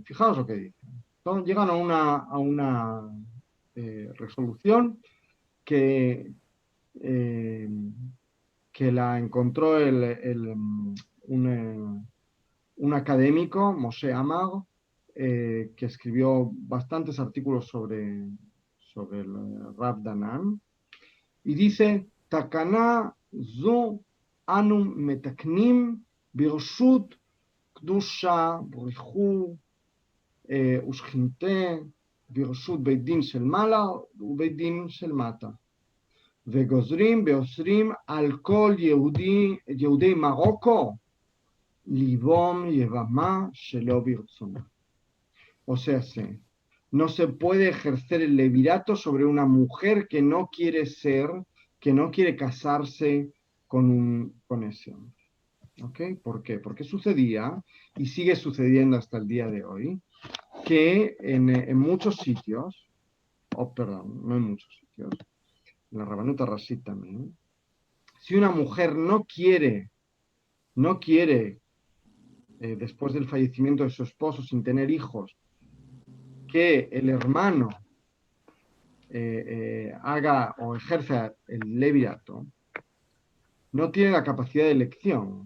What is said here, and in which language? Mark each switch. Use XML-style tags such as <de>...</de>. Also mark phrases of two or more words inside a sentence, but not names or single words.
<es>Fijaos lo que dicen. Entonces, llegan a una resolución que, eh, que la encontró un académico, Moshe Amar, que escribió bastantes artículos sobre el Rav Danan, y dice,</es> <he>תקנה זו אנו מתקנים ברשות קדושה, בריחו, ושכינתה, ברשות בית דין של מעלה ובית דין של מטה. וגוזרים ואוסרים על כל יהודי מרוקו ליבום יבמה שלא ברצונה.</he> <es>O sea, no se puede ejercer el levirato sobre una mujer que no quiere que no quiere casarse con ese hombre. ¿Okay? ¿Por qué? Porque sucedía, y sigue sucediendo hasta el día de hoy, que en muchos sitios, perdón, no en muchos sitios, en la Rabanut Rashit también, si una mujer no quiere, después del fallecimiento de su esposo, sin tener hijos, que el hermano haga o ejerza el levirato, no tiene la capacidad de elección.</es>